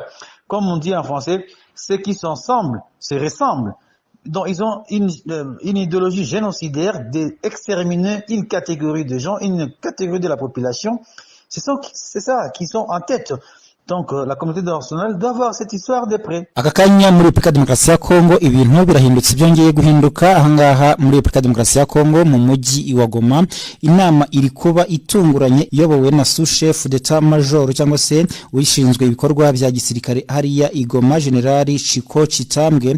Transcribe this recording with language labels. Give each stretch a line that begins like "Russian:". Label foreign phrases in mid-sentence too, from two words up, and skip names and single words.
French: Comme on dit en français, ceux qui sont ensemble se ressemblent. Donc, ils ont une idéologie génocidaire d'exterminer une catégorie de gens, une catégorie de la population. C'est ça, qui sont en tête. Donc la communauté internationale doit voir cette histoire de près.
Kinyarwanda: Akakanya muri Republika Demokarasi ya Kongo ibintu birahindutse byongeye guhinduka ahangaha muri Republika Demokarasi ya Kongo mu mujyi wa Goma. Inama iri kuba itunguranye iyobowe na
French: sous-chef d'etat major
Kinyarwanda: cyangwa se wishinzwe ibikorwa bya gisirikare hariya Igoma General Chiko Chitambwe.